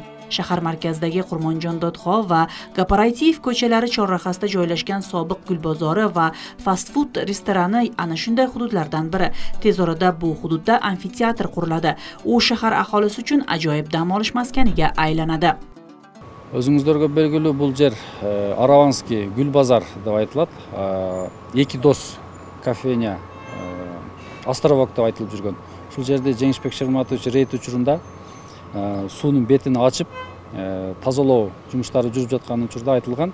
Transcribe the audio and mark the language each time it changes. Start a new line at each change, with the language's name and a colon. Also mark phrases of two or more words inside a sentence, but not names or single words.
Uzbek: Shahar markazidagi Qurmonjon Dodxo va Kooperativ ko'chalari chorrahasida joylashgan sobiq gul bozori va fast food restorani ana shunday hududlardan biri. Tez orada bu hududda amfiteatr quriladi. U shahar aholisi uchun ajoyib dam olish maskaniga aylanadi.
Kyrgyz: Өзүңүздөргө белгилүү бул жер Араванский гүл базар деп айтылат. Эки дос кафеня Островок деп айтылып жүргөн. Ушул жерде Жеңишбек Шырматович рейд учурунда суунун бетин ачып, тазалоо жумуштары жүрүп жаткан учурда айтылган.